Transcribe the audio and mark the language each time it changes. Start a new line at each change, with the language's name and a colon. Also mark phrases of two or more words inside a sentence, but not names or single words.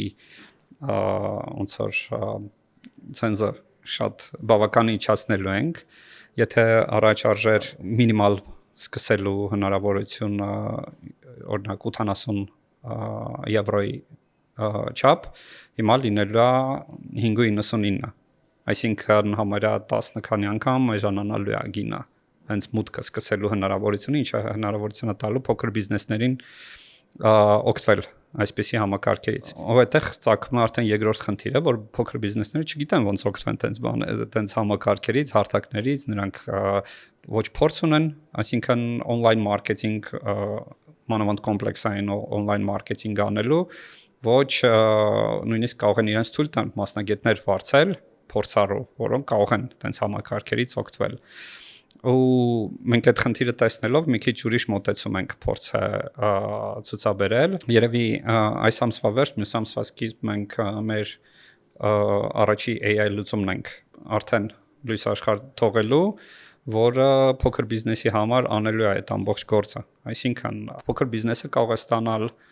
Armenian: ոնց որ ցենզը շատ բավական իջացնելու ենք, եթե առաջ արժեր մինիմալ սկսելու հնարավորություն օրինակ 80 եվրոյի չափ, հիմա լինելու է 5.99, այսինքն համարյա 10 քանի անգամ էժանանալու է գինը, հենց մուտքը սկսելու հնարավորությունը, ինչը հնարավորություն է տալու փոքր բիզնեսներին օգտվել այսպիսի համակարգերից։ Որովհետեւ ծագում է արդեն երկրորդ խնդիրը, որ փոքր բիզնեսները չգիտեն ոնց օգտվեն տենց համակարգերից, հարթակներից, նրանք ոչ փորձ ունեն, այսինքն
English: on-line marketing
Armenian: մանավանդ կոմպլեքսային
English: on-line marketing
Armenian: անելու, ոչ նույնիսկ կարող են իրենց թույլ տալ մասնագետներ վարձել, փորձառու, որոնք կարող են տենց համակարգերից օգտվել։ Ու մենք այդ խնդիրը տեսնելով մի քիչ ուրիշ մոտեցում ենք փորձը ցուցաբերել։ Երևի այս ամսվա վերջ, մյուս ամսվա սկիզբ մենք մեր առաջի AI լուծումն ենք արդեն լույս աշխարհ թողելու, որը փոքր բիզնեսի համար անելու է այդ ամբողջ գործը։ Այսինքն փոքր բիզնեսը կարող է ստանալ